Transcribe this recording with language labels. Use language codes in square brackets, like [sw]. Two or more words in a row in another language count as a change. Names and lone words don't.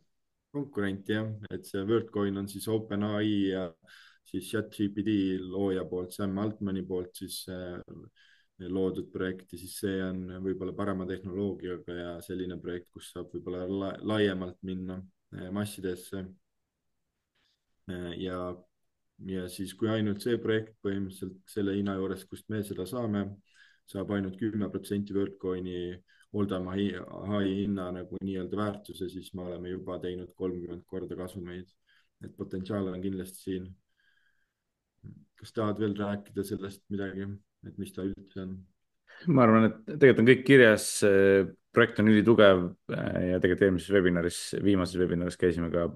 [et] konkurent jah, et see WorldCoin on siis OpenAI ja siis ChatGPT looja poolt, Sam Altmani poolt siis loodud projekt ja siis see on võib-olla parema tehnoloogiaga ja selline projekt, kus saab võib-olla laiemalt minna massidesse. ja, ja siis, kui ainult see projekt põhimõtteliselt selle hinna juures, kust me seda saame, saab ainult 10% WorldCoini [en] all-time high [et] hinna nagu nii-öelda väärtuse, siis me oleme juba teinud 30 korda kasumeid. et potentsiaal on kindlasti siin. kas tahad veel rääkida sellest midagi, et mis ta üldse on? ma arvan, et tegelikult on kõik kirjas, projekt on ülitugev ja tegelikult eelmises webinaris, viimases webinaris käisime ka